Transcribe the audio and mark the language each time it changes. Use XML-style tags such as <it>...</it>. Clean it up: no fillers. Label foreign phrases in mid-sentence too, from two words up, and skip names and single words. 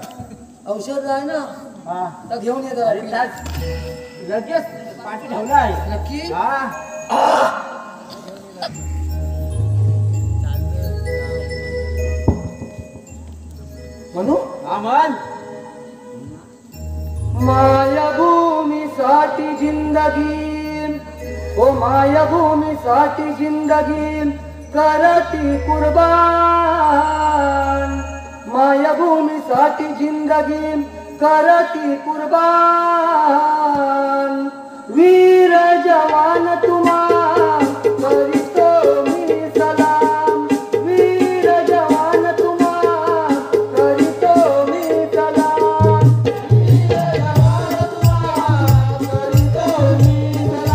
<mr>औषध आहे ना, हा. तर घेऊन येतो. अरे त्यात लगेच पाठी ठेवला आहे. नक्की. हा. म्हणू? हा म्हण. मायाभूमीसाठी जिंदगी, ओ मायाभूमीसाठी जिंदगी करती कुर्बान. मायाभूमीसाठी जिंदगी करती कुर्बान. वीर जवान तुम्हा करितो मी सलाम. वीर जवान तुम्हा करितो मी सलाम. वीर जवान तुम्हा करितो मी</mr>